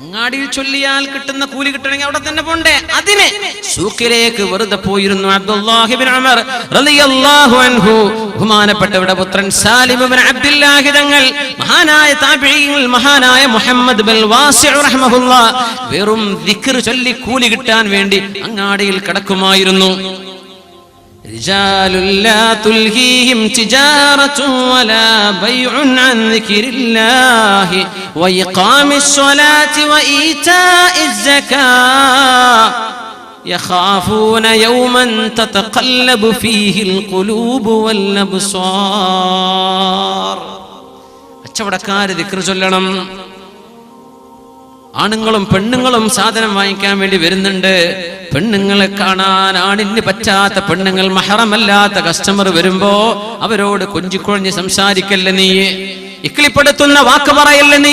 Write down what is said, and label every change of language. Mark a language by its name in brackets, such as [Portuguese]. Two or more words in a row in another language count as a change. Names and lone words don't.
[Malayalam] അങ്ങാടിയിൽ ചൊല്ലിയാൽ കിട്ടുന്ന കൂലി കിട്ടണമെങ്കിൽ അവിടെ തന്നെ പോണ്ടേ. അതിന് സൂക്കിലേക്ക് വെറുതെ പോയിരുന്നു അബ്ദുല്ലാഹി ഇബ്നു ഉമർ [Arabic] رضي الله عنه. [Malayalam] ബഹുമാനപ്പെട്ടവരുടെ പുത്രൻ സാലിം ഇബ്നു അബ്ദുല്ലാഹി തങ്ങൾ, മഹാനായ താബിഈൻ, മഹാനായ മുഹമ്മദ് ബിൻ വാസിഅ റഹ്മഹുല്ലാഹ്, വെറും ദിക്ർ ചൊല്ലി കൂലി കിട്ടാൻ വേണ്ടി അങ്ങാടിയിൽ കടക്കുമായിരുന്നു. [Arabic] رجال لا تلهيهم تجارة ولا بيع عن ذكر الله وإقام الصلاة وإيتاء الزكاة يخافون يوما تتقلب فيه القلوب والأبصار. [Malayalam] കച്ചവടക്കാര് ദിക്ർ ചൊല്ലണം. ആണുങ്ങളും പെണ്ണുങ്ങളും സാധനം വാങ്ങിക്കാൻ വേണ്ടി വരുന്നുണ്ട്. പെണ്ണുങ്ങളെ കാണാൻ ആണിന് പറ്റാത്ത പെണ്ണുങ്ങൾ, മഹറമല്ലാത്ത കസ്റ്റമർ വരുമ്പോ അവരോട് കൊഞ്ചിക്കൊഴിഞ്ഞ് സംസാരിക്കല്ല നീ, ഇക്കിളിപ്പെടുത്തുന്ന വാക്ക് പറയല്ല നീ.